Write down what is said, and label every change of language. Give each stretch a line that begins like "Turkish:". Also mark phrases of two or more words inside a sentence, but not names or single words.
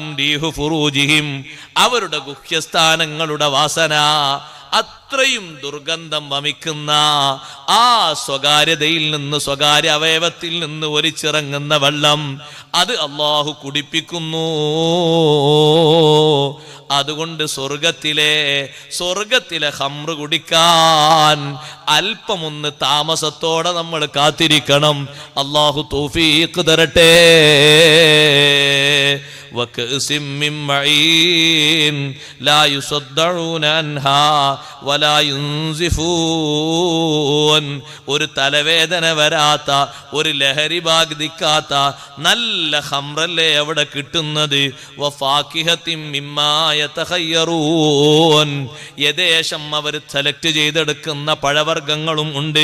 Arabic: ريح فروجهم,
Malayalam: അവരുടെ ഗുഹ്യസ്ഥാനങ്ങളുടെ വാസന, അത്രയും ദുർഗന്ധം വമിക്കുന്ന ആ സ്വകാര്യതയിൽ നിന്ന്, സ്വകാര്യ അവയവത്തിൽ നിന്ന് ഒലിച്ചിറങ്ങുന്ന വെള്ളം അത് അള്ളാഹു കുടിപ്പിക്കുന്നു. അതുകൊണ്ട് സ്വർഗത്തിലെ ഖംറ് കുടിക്കാൻ അല്പമൊന്ന് താമസത്തോടെ നമ്മൾ കാത്തിരിക്കണം. അള്ളാഹു തൗഫീഖ് തരട്ടെ.
Arabic: وكأسٍ من معين لا يصدعون عنها ولا ينزفون,
Malayalam: ഒരു തലവേദന വരാത്ത, ഒരു ലഹരി ബാധിക്കാത്ത നല്ല ഖംറല്ലേ അവിടെ കിട്ടുന്നത്.
Arabic: وفاكهة مما يتخيرون,
Malayalam: യഥേഷ്ടം അവർ സെലക്ട് ചെയ്തെടുക്കുന്ന പഴവർഗ്ഗങ്ങളും ഉണ്ട്.